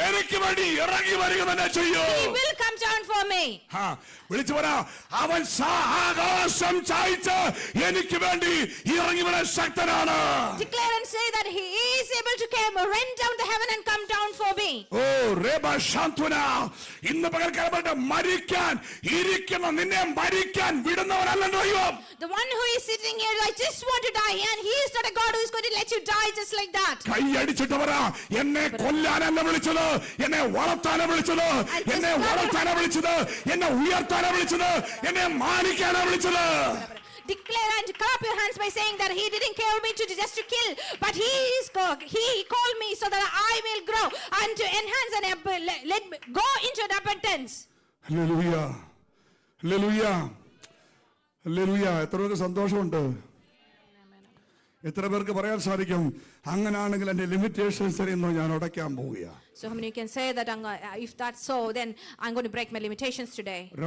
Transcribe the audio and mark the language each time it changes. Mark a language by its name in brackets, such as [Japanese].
[Malayalam] എനിക്ക് വേണ്ടി ഇറങ്ങി വരിക തന്നെ ചെയ്യും. [English] He will come down for me. me. [Malayalam] വിളിച്ചു പറ, അവൻ ആകാശം ചായ്ച്ച് എനിക്ക് വേണ്ടി ഇറങ്ങി വരാൻ ശക്തനാണ്. [English] Declare and say that he is able to rend down the heaven and come down for me. [Malayalam] ഓ റേബ ശാന്തുന, ഇന്ന് പകൽക്കാലം മരിക്കാൻ ഇരിക്കുന്ന നിന്നെ മരിക്കാൻ വിടുന്നവനല്ലോ ദൈവം. [English] The one who is sitting here, I just want to die, and he is not a God who is going to let you die just like that. [Malayalam] കൈ അടിച്ചിട്ട് പറ, എന്നെ കൊല്ലാനല്ല വിളിച്ചത്, എന്നെ വളർത്താനാ വിളിച്ചത്, എന്നെ വളർത്താനാ വിളിച്ചത്, എന്നെ ഉയർത്താനാ വിളിച്ചത്, എന്നെ മാനിക്കാനാ വിളിച്ചത്. [English] Declare and clap your hands by saying that he didn't call me just to kill, but he called me so that I will grow and to enhance and let me go into repentance. [Malayalam] Hallelujah, hallelujah, hallelujah. എത്ര പേർക്ക് സന്തോഷമുണ്ട്? എത്ര പേർക്ക് പറയാൻ സാധിക്കും, അങ്ങനാണെങ്കിൽ എന്റെ limitations ഇന്ന് ഞാൻ ഉടയ്ക്കാൻ പോവുക? [English] So how many can say that if that's so, then I'm going to break my limitations today?